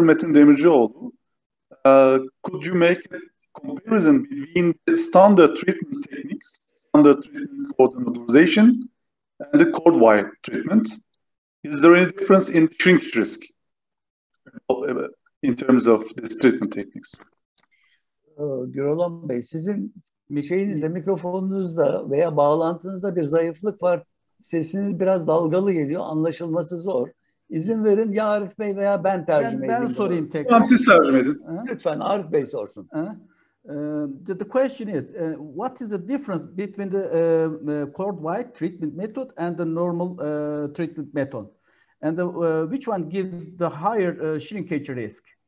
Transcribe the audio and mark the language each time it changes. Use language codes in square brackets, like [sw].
[en] Metin Demircioğlu. Could you make a comparison between the standard treatment techniques, standard treatment for the modularization, and the cord wire treatment? Is there any difference in shrinkage risk in terms of these treatment techniques? [tr] Güroğlan Bey, sizin mikrofonunuzda veya bağlantınızda bir zayıflık var. Sesiniz biraz dalgalı geliyor, anlaşılması zor. İzin verin, ya Arif Bey veya ben tercüme edeyim. Ben sorayım tekrar. Tamam, siz tercüme edin. Lütfen Arif Bey sorsun. [en] The question is, what is the difference between the cord wire treatment method and the normal treatment method? And which one gives the higher shrinkage risk?